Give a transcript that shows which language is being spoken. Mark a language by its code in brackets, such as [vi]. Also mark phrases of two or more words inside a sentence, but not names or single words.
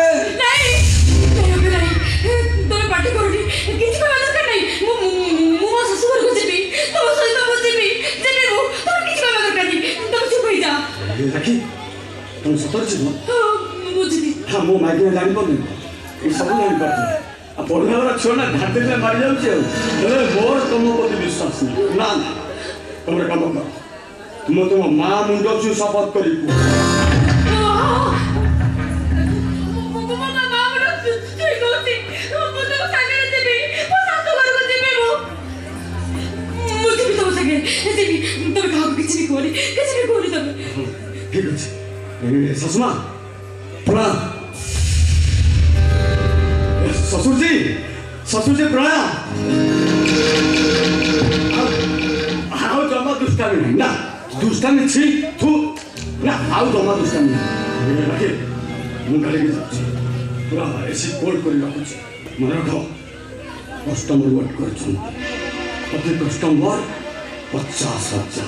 [or] ଦେଖି তুমি ସତରେ ଯିବ? ହଁ ମୁଁ ମାଗିଲେ ଜାଣିପାରୁନି, ଏଇ ସବୁ ଜାଣିପାରୁଛି। ଆଉ ପଢ଼ିବା ବାଲା ଛୁଆ ନା ଢାଟିଲେ ମାରିଯାଉଛି। ଆଉ ହେଲେ ମୋର ତମ ପ୍ରତି ବିଶ୍ୱାସ ନାହିଁ। ନା ନା, ତମର କାମ କର, ମୁଁ ତମ ମା ମୁଣ୍ଡ ଛୁଇଁ ଶପଥ କରି [bn] ঠিক আছে। [or] ଶାଶୁମା ପ୍ରଣାମ। ଶ୍ୱଶୁରଜି ପ୍ରଣାମ। ଆଉ ଜମା ଦୁଷ୍ଟାମି ନାହିଁ। ନା ଦୁଷ୍ଟାମି ଛି ତୁ ନା, ଆଉ ଜମା ଦୁଷ୍ଟାମି ନାହିଁ। ରାଖେ ମୁଁ ଗାଡ଼ିକି ଯାଉଛି, ପୁରା [en] AC cold [or] କରି ରଖୁଛି। ମନେ ରଖ, [en] customer wait [or] କରିଛନ୍ତି, ପ୍ରତି କଷ୍ଟମର 50,000।